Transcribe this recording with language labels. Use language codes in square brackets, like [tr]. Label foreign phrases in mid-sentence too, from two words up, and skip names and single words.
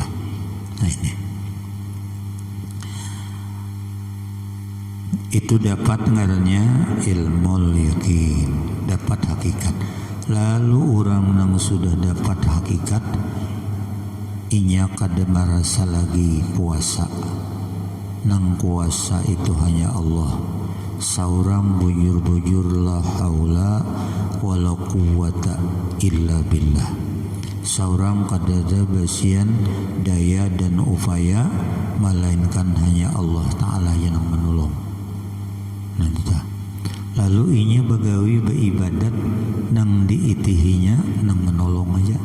[bjn] Nah ini itu dapat ngarannya ilmu yakin, dapat hakikat. Lalu orang yang sudah dapat hakikat inya kada merasa lagi kuasa. Nang kuasa itu hanya Allah. Saurang bujur-bujur [ar] لا حول ولا قوة إلا بالله. [bjn] Saurang kadada basian daya dan upaya melainkan hanya Allah Ta'ala yang menolong. Nah itu. Lalu inya bagawi beribadat nang diitihinya nang menolong aja.